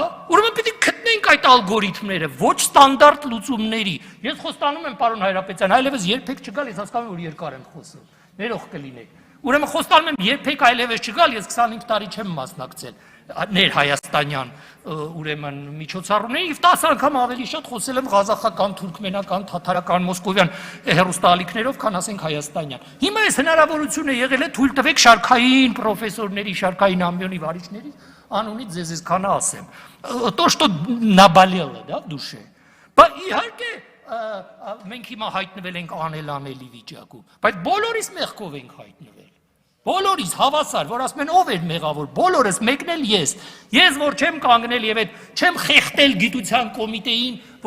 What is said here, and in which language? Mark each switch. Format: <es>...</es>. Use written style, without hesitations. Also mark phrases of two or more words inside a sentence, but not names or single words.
<hy>Ուրեմն պիտի գտնենք այդ ալգորիթմները, ոչ ստանդարտ լուծումների։ Ես խոստանում եմ, պարոն Հայրապետյան, այլևս երբեք չգալ, ես հասկանում եմ, որ երկար եմ խոսում։ Ներող կլինեք։ Ուրեմն խոստանում եմ, երբեք այլևս չգալ, ես 25 տարի չեմ մասնակցել ներհայաստանյան ուրեմն միջոցառումների եւ 10 անգամ ավելի շատ խոսել եմ ղազախական, թուրքմենական, թաթարական, մոսկովյան հերոստալիքներով, քան ասենք հայաստանյան։ Հիմա այս հնարավորությունը եղել է թույլ տվեք շարքային պրոֆեսորների, շարքային ամբիոնի վարիչների անունից ձեզ քանա ասեմ։</hy> <ru>То, что наболело, да, в душе։</ru> <hy>Բայց իհարկե մենք հիմա հայտնվել ենք անելանելի վիճակում, բայց բոլորիս մեղքով ենք հայտնվել։ Բոլորիս հավասար, որ ասում են ով էր մեղավոր, բոլորս մեկն էլ ես որ չեմ կանգնել եւ այդ չեմ խեղտել գիտության կոմիտեին, որ</hy>